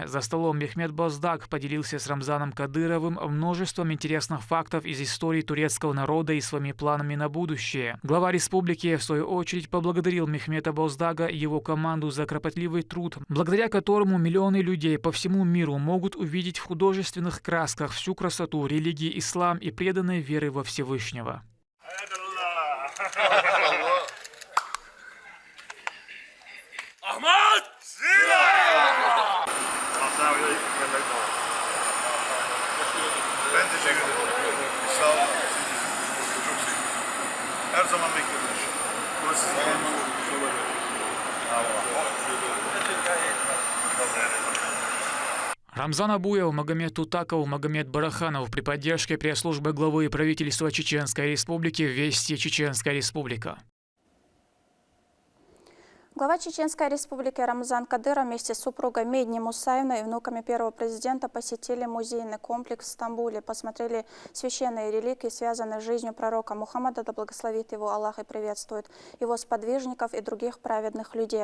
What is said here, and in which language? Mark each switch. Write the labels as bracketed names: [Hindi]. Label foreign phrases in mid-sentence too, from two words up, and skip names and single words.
[Russian] За столом Мехмет Боздаг поделился с Рамзаном Кадыровым множеством интересных фактов из истории турецкого народа и своими планами на будущее. Глава республики, в свою очередь, поблагодарил Мехмета Боздага и его команду за кропотливый труд, благодаря которому миллионы людей по всему миру могут увидеть в художественных красках всю красоту религии ислам и преданной веры во Всевышнего. [Turkish] Ahmet Ziya. Ben teşekkür ederim. Sağ olun. Çok sevindim. Her zaman bekliyoruz. Burası sizin eviniz olabilir. [Russian] Рамзан Абуев, Магомед Тутаков, Магомед Бараханов при поддержке пресс-службы главы правительства Чеченской Республики «Вести Чеченская Республика». Глава Чеченской Республики Рамзан Кадыров вместе с супругой Медни Мусаевной и внуками первого президента посетили музейный комплекс в Стамбуле, посмотрели священные реликвии, связанные с жизнью пророка Мухаммада, да благословит его Аллах и приветствует его сподвижников и других праведных людей.